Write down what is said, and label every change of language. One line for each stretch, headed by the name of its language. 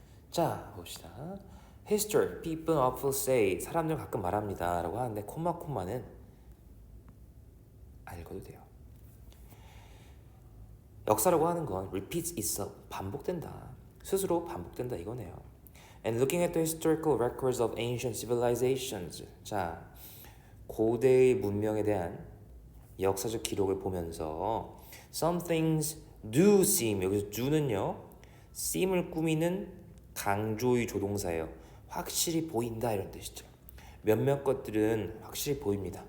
Korean: 자, 봅시다.
English: History, people often say,
Korean: 사람들 가끔 말합니다 라고 하는데 콤마는 안 읽어도 돼요. 역사라고 하는 건
English: repeats itself,
Korean: 반복된다. 스스로 반복된다 이거네요.
English: And looking at the historical records of ancient civilizations.
Korean: 자, 고대의 문명에 대한 역사적 기록을 보면서
English: some things do seem,
Korean: 여기서 do는요 seem을 꾸미는 강조의 조동사예요. 확실히 보인다 이런 뜻이죠. 몇몇 것들은 확실히 보입니다.